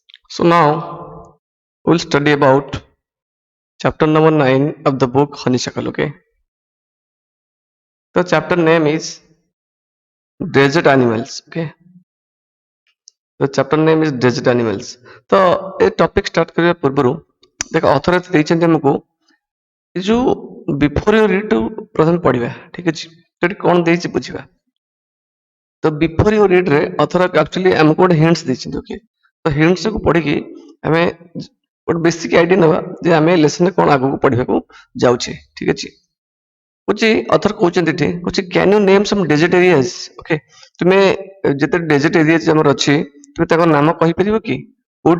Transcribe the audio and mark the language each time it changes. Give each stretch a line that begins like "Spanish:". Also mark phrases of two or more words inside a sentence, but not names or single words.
English: So now we'll study about chapter number 9 of the book Honeysuckle. Okay. The chapter name is Desert Animals. Okay. The chapter name is Desert Animals.
Hindi: तो ये टॉपिक स्टार्ट करने पूर्व देख ऑथर
Odia: ଦେଇଛନ୍ତି ଆମକୁ ଏ ଯୋଉ
English: before you read
Odia: ପ୍ରଥମେ ପଢିବା ଠିକ ଅଛି ସେଠି କଣ ଦେଇଛି ବୁଝିବା ତ
English: before you read
Odia: ରେ ଅଥର ଆକ୍ଚୁଆଲି ଆମକୁ ଗୋଟେ ହିଣ୍ଟସ୍ ଦେଇଛନ୍ତି ଓକେ ତ ହିଣ୍ଟସ୍ କୁ ପଢିକି ଆମେ ଗୋଟେ
English: basic idea
Odia: ନେବା ଯେ ଆମେ ଲେସନରେ କଣ ଆଗକୁ ପଢିବାକୁ ଯାଉଛେ ଠିକ ଅଛି ହଉଛି ଅଥର କହୁଛନ୍ତି ଏଠି ହଉଛି
English: can you name some desert areas
Odia: ଓକେ ତୁମେ ଯେତେ
English: desert areas
Odia: ଆମର ଅଛି ତୁମେ ତାଙ୍କ ନାମ କହିପାରିବ କି କୋଉଠି